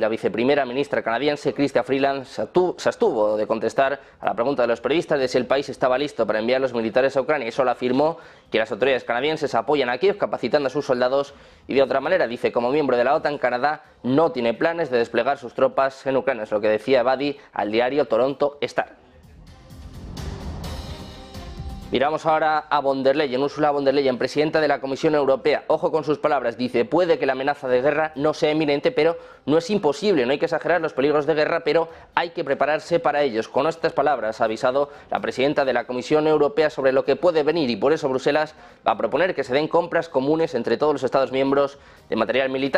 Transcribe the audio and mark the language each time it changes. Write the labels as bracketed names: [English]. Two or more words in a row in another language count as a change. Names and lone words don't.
[Spanish] La viceprimera ministra canadiense, Chrystia Freeland, se abstuvo de contestar a la pregunta de los periodistas de si el país estaba listo para enviar los militares a Ucrania, y solo afirmó que las autoridades canadienses apoyan a Kiev capacitando a sus soldados, y de otra manera dice, como miembro de la OTAN, Canadá no tiene planes de desplegar sus tropas en Ucrania, es lo que decía Ebadi al diario Toronto Star. Miramos ahora a von der Leyen, Ursula von der Leyen, presidenta de la Comisión Europea. Ojo con sus palabras, dice, puede que la amenaza de guerra no sea inminente, pero no es imposible, no hay que exagerar los peligros de guerra, pero hay que prepararse para ellos. Con estas palabras ha avisado la presidenta de la Comisión Europea sobre lo que puede venir, y por eso Bruselas va a proponer que se den compras comunes entre todos los Estados miembros de material militar.